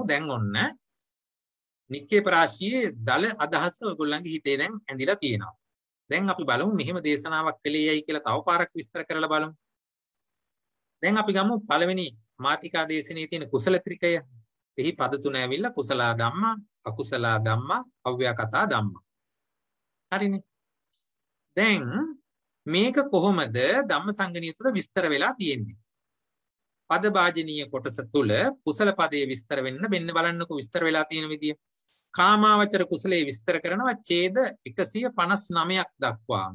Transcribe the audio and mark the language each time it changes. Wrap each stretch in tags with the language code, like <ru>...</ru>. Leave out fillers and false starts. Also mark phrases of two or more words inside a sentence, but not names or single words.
<si>දැන් ඔන්න නික්කේප රාශියේ දල අදහස ඔයගොල්ලන්ගේ හිතේ දැන් ඇඳිලා තියෙනවා. දැන් අපි බලමු මෙහෙම දේශනාවක් කළේයයි කියලා තව පාරක් විස්තර කරලා බලමු. දැන් අපි ගමු පළවෙනි මාතිකා දේශනේ තියෙන කුසල ත්‍රිකය. එහි පද තුන ඇවිල්ලා</si> <pi>කුසලා ධම්මා, අකුසලා ධම්මා, අව්‍යාකතා ධම්මා.</pi> <si>හරිනේ. දැන් මේක කොහොමද ධම්මසංගණිය තුළ විස්තර වෙලා තියෙන්නේ? පද භාජනීය කොටස තුළ කුසල පදයේ විස්තර වෙන්න මෙන්න බලන්නකො විස්තර වෙලා තියෙන විදිය. කාමාවචර කුසලයේ විස්තර කරනවා ඡේද 159ක් දක්වාම.</si>